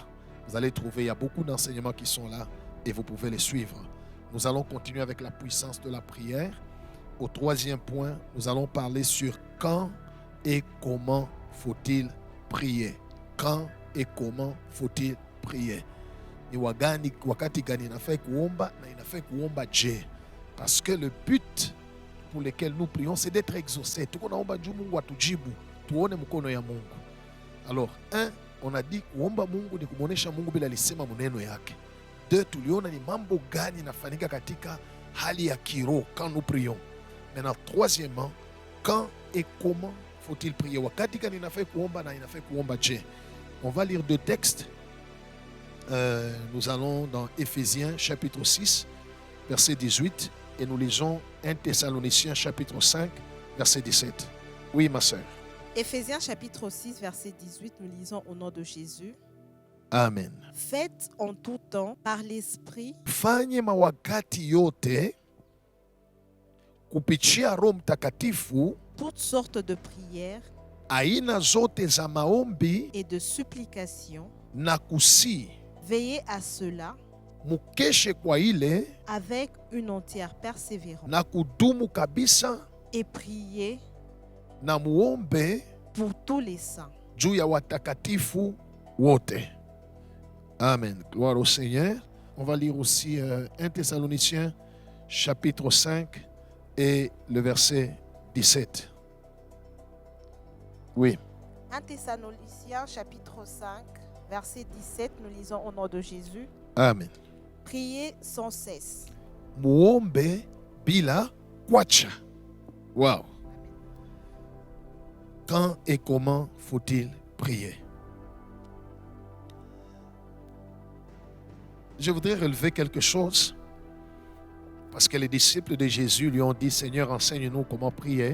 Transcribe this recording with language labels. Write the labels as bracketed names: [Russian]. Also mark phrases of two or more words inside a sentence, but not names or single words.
[French] Vous allez trouver, il y a beaucoup d'enseignements qui sont là et vous pouvez les suivre. Nous allons continuer avec la puissance de la prière. Au troisième point, nous allons parler sur quand et comment faut-il prier. Quand et comment faut-il prier. [Swahili] Ni wakati gani inafaa kuomba na inafaa kuomba je. [French] Parce que le but pour lequel nous prions, c'est d'être exaucés. [Swahili] Tuko naomba juu Mungu atujibu, tuone mkono ya Mungu. [French] Alors, on a dit [Swahili] kuomba Mungu ni kumuonesha Mungu bila alisema maneno yake. 2, tuliona ni mambo gani inafanyika katika hali ya kiroho [French] quand nous prions. Maintenant, troisièmement, quand et comment faut-il prier? [Swahili] Wakati gani inafaa kuomba na inafaa kuomba je. [French] On va lire 2 textes. Nous allons dans Éphésiens chapitre 6, verset 18, et nous lisons 1 Thessaloniciens chapitre 5, verset 17. Oui, ma sœur. Éphésiens chapitre 6, verset 18, nous lisons au nom de Jésus. Amen. Faites en tout temps par l'Esprit [Swahili] Fanye mawakati yote kupitia Roho Mtakatifu [French] toutes sortes de prières [Swahili] aina zote za maombi [French] et de supplications. [Swahili] na kusi. [French] Veillez à cela [Swahili] Mukeshe kwa ile [French] avec une entière persévérance [Swahili] na kudumu kabisa [French] et priez [Swahili] na muombe [French] pour tous les saints. [Swahili] juu ya watakatifu wote. [French] Amen. Gloire au Seigneur. On va lire aussi 1 Thessaloniciens chapitre 5 et le verset 17. Oui. 1 Thessaloniciens chapitre 5, verset 17, nous lisons au nom de Jésus. Amen. Priez sans cesse. [Swahili] Muombe bila kwacha. [French] Wow. Quand et comment faut-il prier? Je voudrais relever quelque chose parce que les disciples de Jésus lui ont dit, Seigneur, enseigne-nous comment prier.